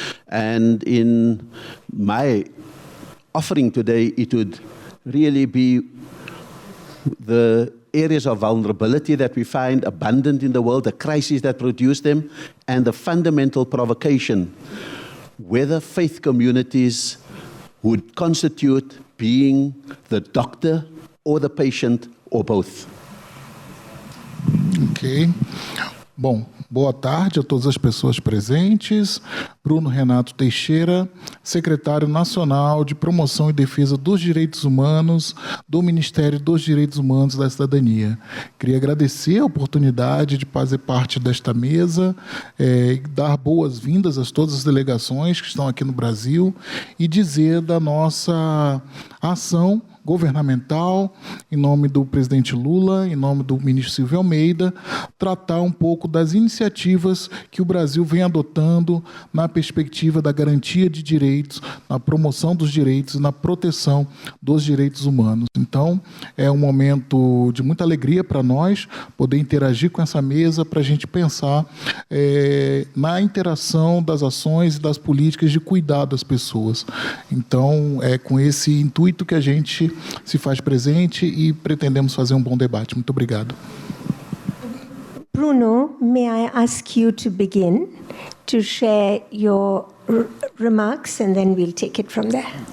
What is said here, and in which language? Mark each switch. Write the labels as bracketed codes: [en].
[en] And in my offering today, it would really be the areas of vulnerability that we find abundant in the world, the crises that produce them, and the fundamental provocation, whether faith communities would constitute being the doctor or the patient, or both. Ok. [pt] Bom, boa tarde a todas as pessoas presentes. Bruno Renato Teixeira, secretário nacional de Promoção e Defesa dos Direitos Humanos do Ministério dos Direitos Humanos e da Cidadania. Queria agradecer a oportunidade de fazer parte desta mesa, dar boas-vindas a todas as delegações que estão aqui no Brasil e dizer da nossa ação governamental, em nome do presidente Lula, em nome do ministro Silvio Almeida, tratar um pouco das iniciativas que o Brasil vem adotando na perspectiva da garantia de direitos, na promoção dos direitos e na proteção dos direitos humanos. Então, é um momento de muita alegria para nós poder interagir com essa mesa para a gente pensar na interação das ações e das políticas de cuidar das pessoas. Então, é com esse intuito que a gente se faz presente e pretendemos fazer um bom debate. Muito obrigado. [en] Bruno, may I ask you to begin to share your remarks and then we'll take it from there.